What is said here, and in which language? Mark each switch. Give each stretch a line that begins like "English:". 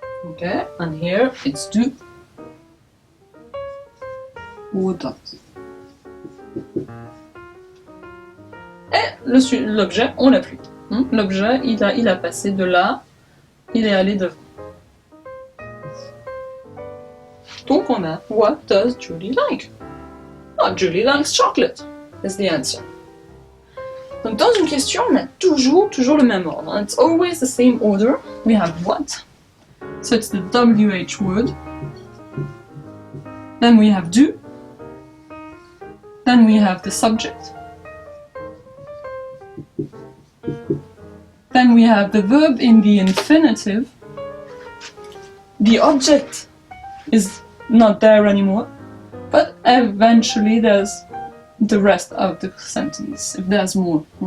English: Okay, and here it's du ou dat.
French: Et l'objet, on l'a plus. L'objet, il a passé de là, il est allé devant. Donc on a
English: What does Julie like? Oh, Julie likes chocolate, is the answer.
French: Donc dans une question, on a toujours le même ordre.
English: It's always the same order. We have what, so it's the WH word. Then we have do. Then we have the subject. Then we have the verb in the infinitive. The object is not there anymore, but eventually there's the rest of the sentence, if there's more.